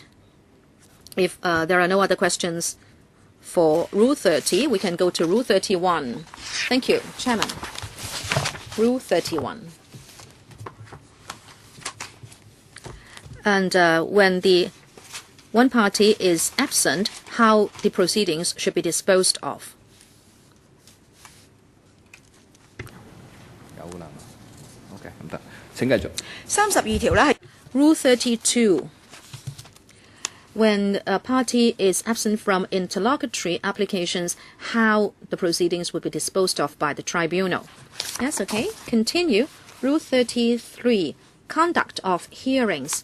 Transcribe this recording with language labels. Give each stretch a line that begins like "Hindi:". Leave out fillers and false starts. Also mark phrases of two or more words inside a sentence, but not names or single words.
English: If there are no other questions for Rule 30, we can go to Rule 31. Thank you, Chairman. Rule 31. And when the one party is absent, how the proceedings should be disposed of.
Cantonese: OK， 唔得，請繼續。 32條呢係
English: Rule 32. When a party is absent from interlocutory applications, how the proceedings will be disposed of by the tribunal. Yes, okay. Continue. Rule 33. Conduct of hearings.